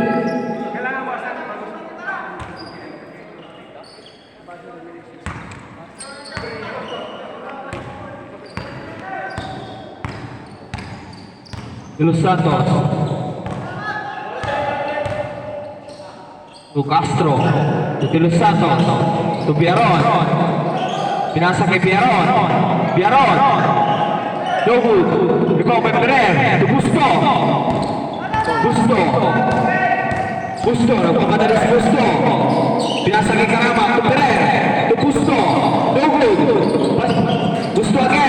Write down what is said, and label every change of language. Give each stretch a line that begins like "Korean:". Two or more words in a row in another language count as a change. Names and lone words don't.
English: Los Santos. To Castro. To Los Santos. To Pierron.
Filipino: Pinasa kay Pierron.
English: Pierron. No good. Rebound by Perez. To Gusto. Gusto. Gusto.
Filipino: Nagpapadali si Gusto. Pinasa kay Karama.
English: To Perez. To Gusto. No good. Gusto.